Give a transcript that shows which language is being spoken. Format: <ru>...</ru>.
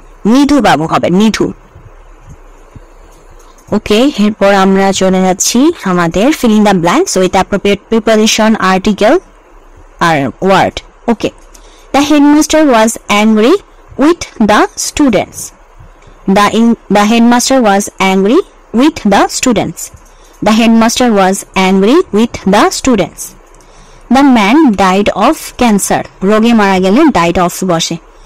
<bn>নিধু বাবু হবে, নিধু। ওকে, এরপর আমরা চলে যাচ্ছি আমাদের</bn> <en>filling the blanks with appropriate preposition,</en> <bn>article আর word.</bn> <en>Okay, the headmaster was angry with the students. The headmaster was angry with the students. The headmaster was angry with the students. The man died of cancer.</en> <bn>রোগে মারা গেলে</bn> <en>died of</en> <bn>বসে।</bn>